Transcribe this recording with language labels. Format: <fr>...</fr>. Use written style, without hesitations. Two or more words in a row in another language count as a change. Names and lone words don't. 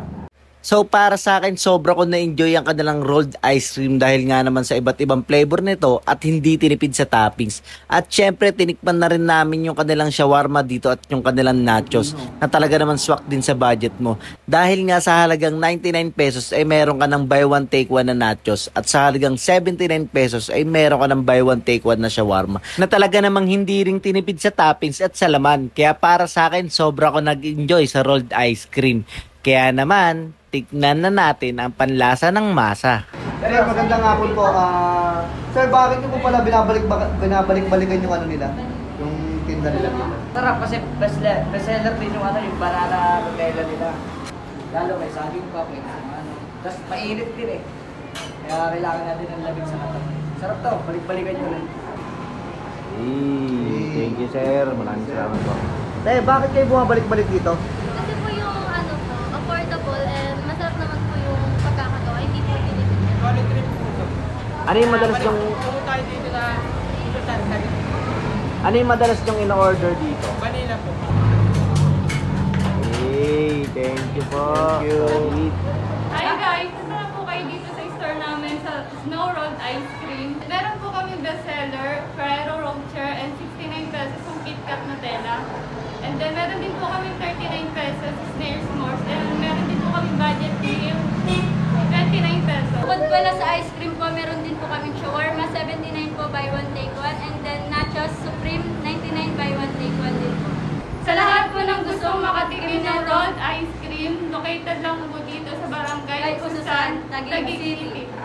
<tl>So para sa akin, sobra ko na-enjoy ang kanilang</tl> <en>rolled ice cream</en> <tl>dahil nga naman sa iba't ibang flavor nito at hindi tinipid sa toppings. At syempre, tinikman na rin namin yung kanilang shawarma dito at yung kanilang nachos na talaga naman swak din sa budget mo. Dahil nga sa halagang 99 pesos ay meron ka ng</tl> <en>buy one take one</en> <tl>na nachos at sa halagang 79 pesos ay meron ka ng</tl> <en>buy one take one</en> <tl>na shawarma na talaga namang hindi rin tinipid sa toppings at sa laman. Kaya para sa akin, sobra ko nag-enjoy sa</tl> <en>rolled ice cream.</en> <tl>Kaya naman, tignan na natin ang panlasa ng masa. Sir, magandang hapon po. Sir, bakit nyo po pala binabalik-balikan yung nila? Yung tinda nila dito? Sarap kasi bestseller din yung yung banana Nutella nila. Lalo may saging pa, may Tapos mainit din Kaya kailangan natin ng lamig sa katawan. Sarap to, balik-balikan nyo rin.</tl> <en>Thank you sir,</en> <tl>maraming salamat po. Bakit kayo bumabalik-balik dito? Kasi po yung affordable and masarap naman po yung pagkakagawa, hindi po pinipili. Quality rin po ito. Ano yung madalas yung... Pumunta tayo dito sa Ano yung madalas nyong in-order dito? Vanilla po.</tl> <en>Hey, thank you po. Thank you. Sweet. Hi guys!</en> <tl>Punta na po kayo dito sa store namin sa Snow Rolled Ice Cream. Meron po kami bestseller, Ferrero Rocher, and 69 pesos yung KitKat Nutella. And then meron din po kami 39 pesos Snail S'mores. And meron din po kami</tl> <en>budget meal,</en> <tl>29 pesos. Bukod pala sa ice cream po, meron din po kaming shawarma, 79 po</tl> <en>buy one take one.</en> <tl>And then</tl> <en>nachos supreme,</en> <tl>99</tl> <en>buy one take one</en> <tl>din po. Sa lahat po ng gustong makatikim ng</tl> <en>rolled ice cream,</en> <tl>located lang po dito sa Barangay Ay, Ususan, Ususan, Taguig Taguig City. City.</tl>